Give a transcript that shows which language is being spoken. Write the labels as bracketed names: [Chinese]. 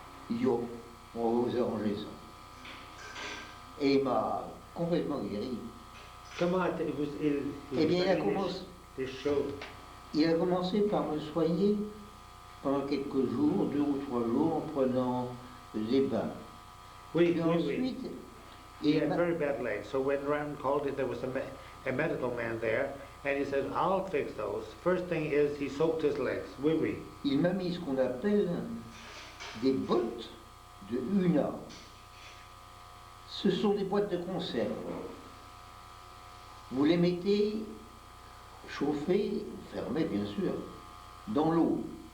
[French] Il dit, oh, on va vous arranger ça. Et il m'a complètement guéri. Comment Eh bien, il a commencé. Les choses. Il a commencé par me soigner pendant quelques jours, 2 ou 3 jours, en prenant des bains. Oui, Puis oui, ensuite, oui. [English] He had very bad legs, so when Ram called it, there was a medical man there, and he said, I'll fix those. First thing is, he soaked his legs. [French] Oui, oui. il m'a mis ce qu'on appelle des bottes de Una. Ce sont des boîtes de conserve. Vous les mettez chauffées, fermées bien sûr, dans l'eau.